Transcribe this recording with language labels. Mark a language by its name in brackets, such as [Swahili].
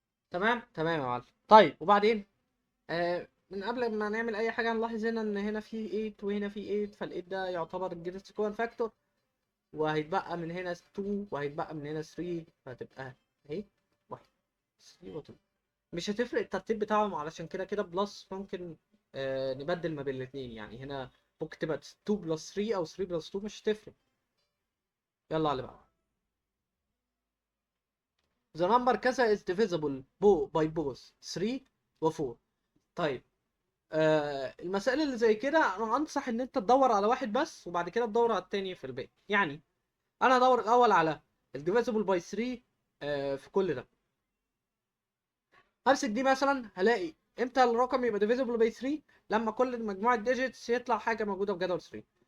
[Arabic] تمام تمام يا معلم. طيب وبعدين من قبل ما نعمل اي حاجه نلاحظ هنا ان هنا في 8 وهنا في 8، فال8 ده يعتبر [English] الجريتست common factor, [Arabic] وهيتبقى من هنا 2 وهيتبقى من هنا 3، فهتبقى اهي 1 3 و 2. مش هتفرق الترتيب بتاعهم، علشان كده كده بلس ممكن نبدل ما بين الاثنين، يعني هنا ممكن تبقى 2 بلس 3 او 3 بلس 2، مش هتفرق. يلا على اللي بعده. [English] The number كذا is divisible by both 3 و 4. [Arabic] طيب المسائل اللي زي كده انا انصح ان انت تدور على واحد بس وبعد كده تدور على التاني في الباقي. يعني انا ادور الاول على [English] الديفيزبل باي 3 [Arabic] في كل ده. امسك دي مثلا، هلاقي امتى الرقم يبقى [English] Divisible by 3؟ [Arabic] لما كل مجموعه ديجيتس يطلع حاجه موجوده في جدول 3.